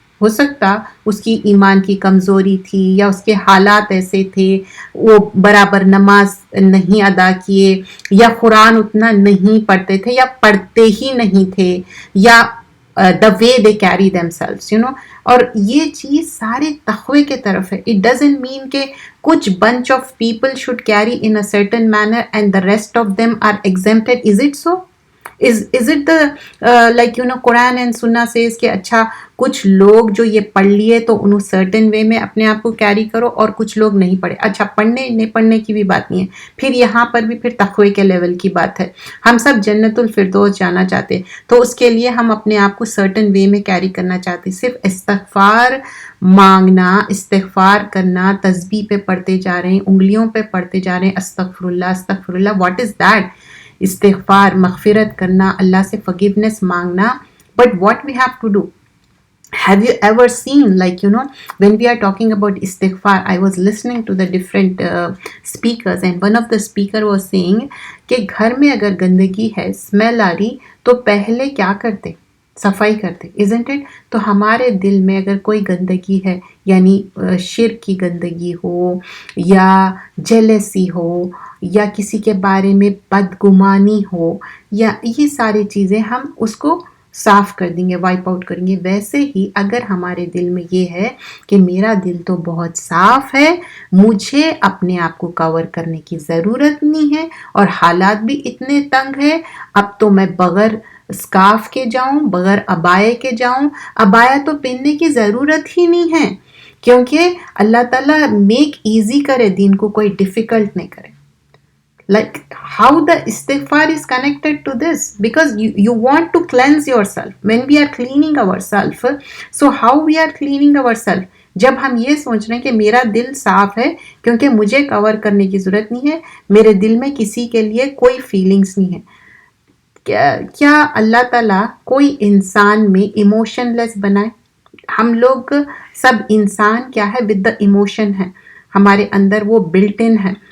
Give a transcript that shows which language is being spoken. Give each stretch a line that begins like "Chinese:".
Urdu: ہو سکتا اس کی ایمان کی کمزوری تھی یا اس کے حالات ایسے تھے، وہ برابر نماز نہیں ادا کیے، یا قرآن اتنا نہیں پڑھتے تھے، یا پڑھتے ہی نہیں تھے، یا
English: the way they carry themselves,
Urdu: اور یہ چیز سارے تقوی کے طرف ہے.
English: It doesn't mean کہ کچھ bunch of people should carry in a certain manner and the rest of them are exempted. Is it so? Is it the like Quran and Sunnah says
Urdu: کہ اچھا کچھ لوگ جو یہ پڑھ لیے تو انہوں certain way میں اپنے آپ کو کیری کرو اور کچھ لوگ نہیں پڑھے. اچھا پڑھنے نہیں پڑھنے کی بھی بات نہیں ہے، پھر یہاں پر بھی پھر تقوی کے لیول کی بات ہے. ہم سب جنت الفردوس جانا چاہتے تو اس کے لیے ہم اپنے آپ کو certain way میں کیری کرنا چاہتے. صرف استغفار مانگنا، استغفار کرنا، تسبیح پہ پڑھتے جا رہے ہیں، انگلیوں پہ پڑھتے جا رہے ہیں استغفر اللہ استغفر اللہ.
English: What is that?
Urdu: استغفار، مغفرت کرنا، اللہ سے forgiveness مانگنا.
English: But what we have to do? Have you ever seen, like, when we are talking about istighfar, I was listening to the different speakers, and one of the speaker was saying
Urdu: کہ گھر میں اگر گندگی ہے، smell آ رہی، تو پہلے کیا کرتے؟ صفائی کرتے.
English: isn't it؟
Urdu: تو ہمارے دل میں اگر کوئی گندگی ہے، یعنی شرک کی گندگی ہو، یا جیلسی ہو، یا کسی کے بارے میں بدگمانی ہو، یا یہ ساری چیزیں ہم اس کو صاف کر دیں گے، وائپ آؤٹ کریں گے. ویسے ہی اگر ہمارے دل میں یہ ہے کہ میرا دل تو بہت صاف ہے، مجھے اپنے آپ کو کور کرنے کی ضرورت نہیں ہے، اور حالات بھی اتنے تنگ ہیں، اب تو میں بغیر اسکارف کے جاؤں، بغیر عبائے کے جاؤں. عبایا تو پہننے کی ضرورت ہی نہیں ہے، کیونکہ اللہ تعالیٰ میک ایزی کرے، دین کو کوئی ڈیفیکلٹ نہیں کرے.
English: Like how the istighfar is connected to this, because you want to cleanse yourself when we are cleaning ourselves. So how we are cleaning ourselves?
Urdu: جب ہم یہ سوچ رہے ہیں کہ میرا دل صاف ہے کیونکہ مجھے کور کرنے کی ضرورت نہیں ہے، میرے دل میں کسی کے لیے کوئی فیلنگز نہیں ہے. کیا اللہ تعالیٰ کوئی انسان میں ایموشن لیس بنائے؟ ہم لوگ سب انسان کیا ہے، ود دا ایموشن ہے ہمارے اندر، وہ بلٹ ان ہے.